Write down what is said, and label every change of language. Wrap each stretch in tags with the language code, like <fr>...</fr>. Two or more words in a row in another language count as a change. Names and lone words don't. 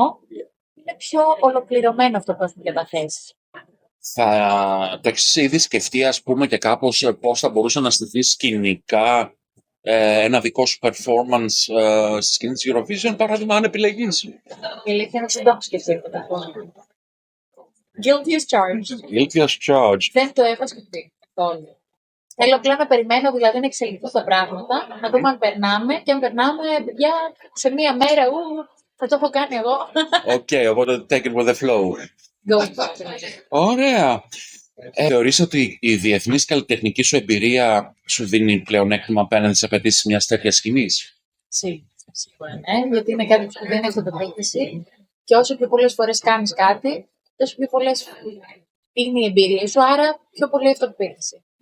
<el>Είναι πιο ολοκληρωμένο αυτό που έχουμε καταθέσει. Θα το έχεις ήδη σκεφτεί, ας πούμε, και κάπως πώς θα μπορούσε να στηθεί σκηνικά ένα δικό σου performance στη σκηνή της Eurovision, παράδειγμα, αν επιλεγείς? Η αλήθεια είναι ότι δεν το έχω σκεφτεί ποτέ.</el> <en>Guilty as charged. Guilty as charged.</en> <el>Δεν το έχω σκεφτεί καθόλου. Θέλω απλά να περιμένω, δηλαδή να εξελιχθούν τα πράγματα, να δούμε αν περνάμε, και αν περνάμε, παιδιά, σε μία μέρα, θα το έχω κάνει εγώ. Οπότε</el> <en>take it with the flow. Go.</en> <el>Ωραία. Θεωρείς ότι η διεθνής καλλιτεχνική σου εμπειρία σου δίνει πλεονέκτημα απέναντι στις απαιτήσεις μιας τέτοιας σκηνής? Σίγουρα, ναι, γιατί είναι κάτι που δεν έχει αυτοπεποίθηση και όσο πιο πολλές φορές κάνεις κάτι, τόσο πιο πολλές είναι η εμπειρία σου, άρα πιο πολύ αυτοπεποίθηση.</el>